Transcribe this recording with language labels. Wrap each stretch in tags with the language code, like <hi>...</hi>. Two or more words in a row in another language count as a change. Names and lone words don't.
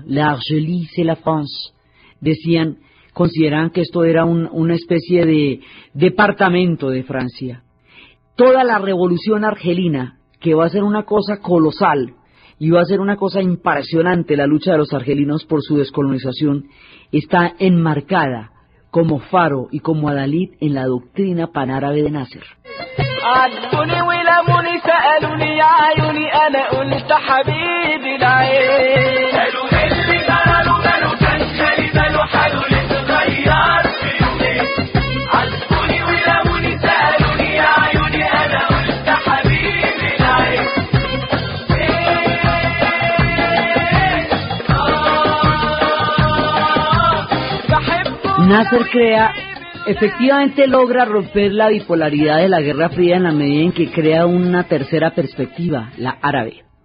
<fr>La Argelie, c'est la France.</fr> <es>Consideraban que esto era una especie de departamento de Francia. Toda la revolución argelina, que va a ser una cosa colosal, y va a ser una cosa impresionante. La lucha de los argelinos por su descolonización está enmarcada como faro y como adalid en la doctrina panárabe de Nasser.</es> <ar>عاتبوني ولموني سألوني يا عيوني أنا قلت حبيبي العين قالوا اللي قالوا كان خالي باله حاله اتغير في يومين عاتبوني ولموني سألوني يا عيوني أنا قلت حبيبي العين</ar> <es>Nasser crea, efectivamente logra romper la bipolaridad de la Guerra Fría en la medida en que crea una tercera perspectiva, la árabe.</es>